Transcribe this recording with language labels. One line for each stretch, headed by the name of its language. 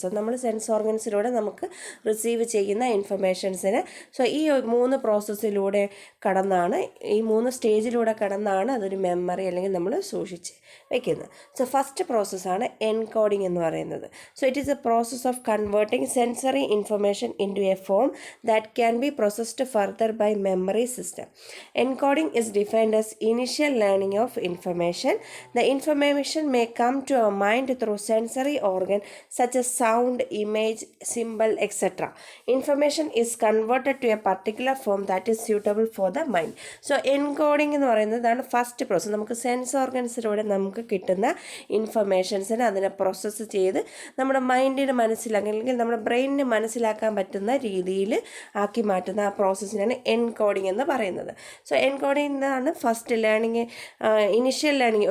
Malayalam: So നമ്മൾ sense ഓർഗൻസിലൂടെ നമുക്ക് receive ചെയ്യുന്ന ഇൻഫർമേഷൻസിന് ഈ 3 പ്രോസസ്സിലൂടെ കടന്നാണ്, ഈ 3 സ്റ്റേജിലൂടെ കടന്നാണ് അതൊരു മെമ്മറി അല്ലെങ്കിൽ നമ്മൾ സൂക്ഷിച്ച് വയ്ക്കുന്നത്. സോ ഫസ്റ്റ് പ്രോസസ്സാണ് എൻകോഡിങ് എന്ന് പറയുന്നത്.
English: So it is a process of converting sensory information into a form that can be processed further by memory system. Encoding is defined as initial learning of information. The information may come to our mind through sensory organ such as sound, image, symbol, etc. Information is converted to a particular form that is suitable for the mind.
Malayalam: So encoding എന്ന് പറയുന്നതാണ് first process. നമുക്ക് sense ഓർഗൻസിലൂടെ നമുക്ക് കിട്ടുന്ന ഇൻഫർമേഷൻസിനെ അതിനെ process ചെയ്ത് നമ്മുടെ മൈൻഡിന് അല്ലെങ്കിൽ നമ്മുടെ ബ്രെയിനിന് മനസ്സിലാക്കാൻ പറ്റുന്ന രീതിയിൽ ആക്കി മാറ്റുന്ന ആ പ്രോസസ്സിനാണ് എൻകോഡിങ് എന്ന് പറയുന്നത്. സോ എൻകോഡിംഗ് ആണ് ഫസ്റ്റ് ലേണിങ്, ഇനിഷ്യൽ ലേണിങ്.